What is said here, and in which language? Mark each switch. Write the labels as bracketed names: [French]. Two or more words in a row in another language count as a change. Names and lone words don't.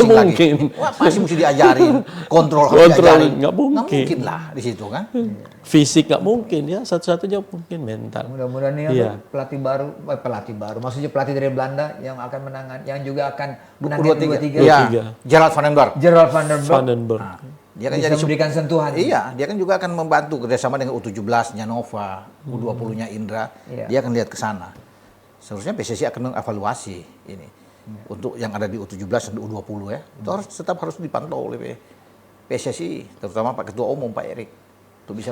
[Indonesian] passing lagi? mungkin. Wah, passing mesti diajarin. Kontrol harus Kontrol, diajarin. nggak mungkin. Nggak mungkin lah di situ kan. Fisik nggak mungkin ya, satu-satunya mungkin mental. Mudah-mudahan nih Iya. pelatih baru, maksudnya pelatih dari Belanda yang akan menangan, yang juga akan menangani U23. 23. Iya. tiga. Gerald van den Berg. Gerald van der Berg Vandenberg. Dia kan bisa jadi memberikan sentuhan. Iya, dia kan juga akan membantu kerjasama dengan U17-nya Nova, U20-nya Indra. Iya. Dia akan lihat ke sana. Seharusnya PSSI akan mengevaluasi ini untuk yang ada di U17 dan U20 ya. Itu harus dipantau oleh PSSI, terutama Pak Ketua Umum Pak Erik, untuk bisa